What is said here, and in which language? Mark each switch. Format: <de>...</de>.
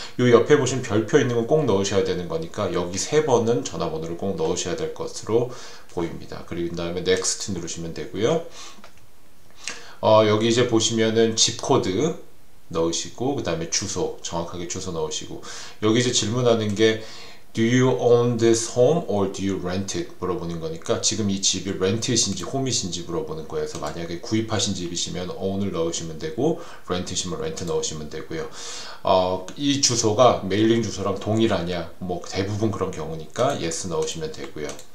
<ko>요 옆에 보시면 별표 있는 건 꼭 넣으셔야 되는 거니까 여기 세 번은 전화번호를 꼭 넣으셔야 될 것으로 보입니다. 그리고 그 다음에 next 누르시면 되고요. 여기 이제 보시면은 집 코드 넣으시고 그 다음에 주소 정확하게 주소 넣으시고 여기 이제 질문하는 게</ko> <en>Do you own this home or do you rent it?</en> <ko>물어보는 거니까 지금 이 집이 렌트이신지 홈이신지 물어보는 거예요. 그래서 만약에 구입하신 집이시면 own을 넣으시면 되고 rent이시면 rent 넣으시면 되고요. 이 주소가 메일링 주소랑 동일하냐? 뭐 대부분 그런 경우니까 yes 넣으시면 되고요.</ko>